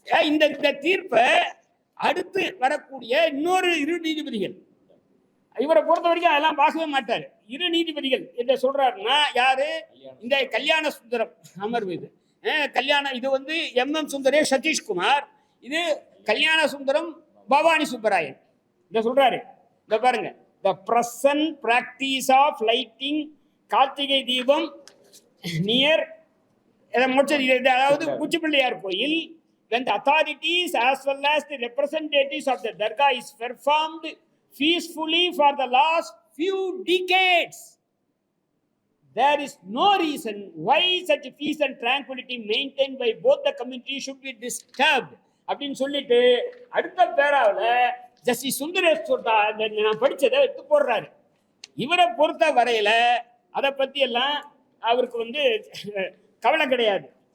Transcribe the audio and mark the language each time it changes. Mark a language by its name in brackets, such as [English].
[Tamil] இந்த தீர்ப்பை அடுத்து வரக்கூடிய இன்னொரு 2 நீதிபதிகள், இவரை பொறுத்த வரைக்கும் அதெல்லாம் பார்க்கவே மாட்டாரு. 2 நீதிபதிகள் என்ன சொல்றாருன்னா, யாரு, இந்த கல்யாண சுந்தரம் அமர்வு. இது இது வந்து MM சுந்தரேஷ் சதீஷ்குமார், இது கல்யாண சுந்தரம் பவானி சுப்பராயன். இத சொல்றாரு, இத பாருங்க, [English] the present practice of lighting Karthigai Deepam near அதாவது Uchipillaiyar Koil, when the authorities as well as the representatives of the dargah is performed peacefully for the last few decades, there is no reason why such peace and tranquility maintained by both the communities should be disturbed [Tamil] அப்படின்னு சொல்லிட்டு அடுத்த பேராவில் justice Sundaresh சொல்றா, நான் படிச்சதை எடுத்து போடுறாரு. இவரை பொறுத்த வரையில அதை பத்தி எல்லாம் அவருக்கு வந்து கவலை கிடையாது.